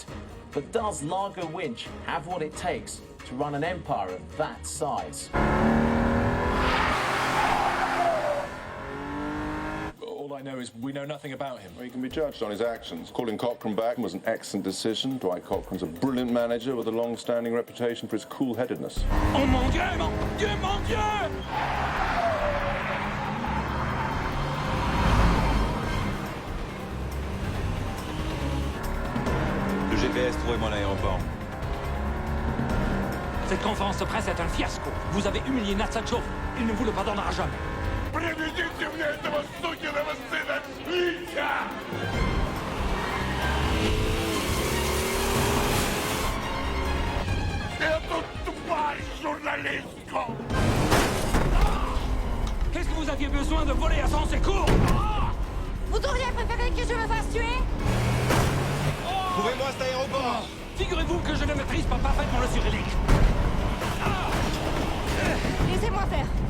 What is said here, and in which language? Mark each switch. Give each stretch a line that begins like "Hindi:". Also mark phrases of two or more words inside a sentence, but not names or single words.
English: But does Largo Winch have what it takes to run an empire of that size? All I know is we know nothing about him. Well, he can be judged on his actions. Calling Cochrane back was an excellent decision. Dwight Cochrane's a brilliant manager with a long-standing reputation for his cool-headedness.
French: Oh mon Dieu, mon Dieu, mon Dieu! Le GPS trouvé mon aéroport. Cette conférence de presse est un fiasco. Vous avez humilié Natsachov. Il ne vous le pardonnera jamais.
Russian: Приведите мне этого сукиного сына Свинча! Эту тварь журналистку!
French: Qu'est-ce que vous aviez besoin de voler à son secours? Vous auriez préféré que je me fasse tuer? Trouvez-moi cet aéroport. Figurez-vous que je ne maîtrise pas parfaitement le cyrillique. Laissez-moi faire.